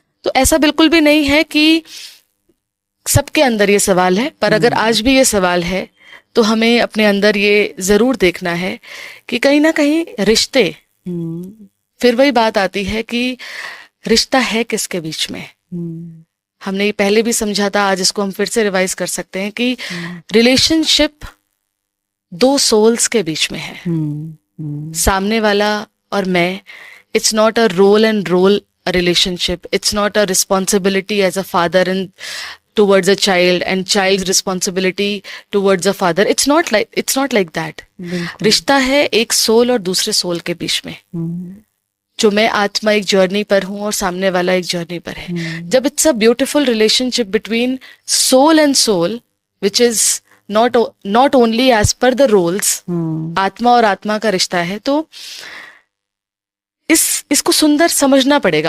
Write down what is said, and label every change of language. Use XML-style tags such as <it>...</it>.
<hi>तो ऐसा बिल्कुल भी नहीं है कि सबके अंदर ये सवाल है, पर अगर आज भी ये सवाल है तो हमें अपने अंदर ये जरूर देखना है कि कहीं ना कहीं रिश्ते, फिर वही बात आती है कि रिश्ता है किसके बीच में। हमने ये पहले भी समझा था, आज इसको हम फिर से रिवाइज कर सकते हैं कि रिलेशनशिप 2 सोल्स के बीच में है, सामने वाला और मैं।</hi> <en>It's not a role and role relationship. It's not a responsibility as a father and towards a child and child's responsibility towards a father. It's not like that.</en> <hi>रिश्ता है एक सोल और दूसरे सोल के बीच में, जो मैं आत्मा एक जर्नी पर हूं और सामने वाला एक जर्नी पर है। जब</hi> <en>it's a beautiful relationship between soul and soul which is not only as per the roles,</en> <hi>आत्मा और आत्मा का रिश्ता है, तो इसको सुंदर समझना पड़ेगा।</hi>